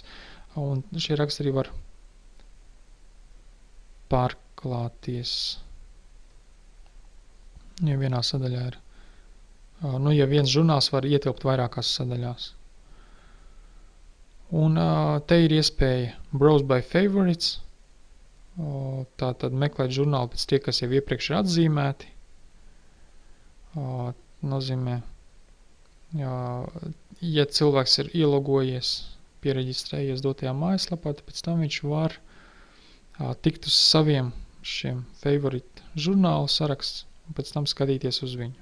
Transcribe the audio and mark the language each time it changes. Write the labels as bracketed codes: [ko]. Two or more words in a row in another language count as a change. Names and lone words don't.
[lv] Un šie raksti arī var pārklāties. Ja vienā sadaļā ir. Ja viens žurnāls var ietilpt vairākās sadaļās. Un te ir iespēja [en] browse by favorites. [lv] Tātad meklēt žurnālu pēc tie, kas jau iepriekš ir atzīmēti. Nozīmē, ja cilvēks ir ielogojies, piereģistrējies dotajā mājaslapā, tad pēc tam viņš var tikt uz saviem šiem favorite žurnālu saraksts un pēc tam skatīties uz viņu.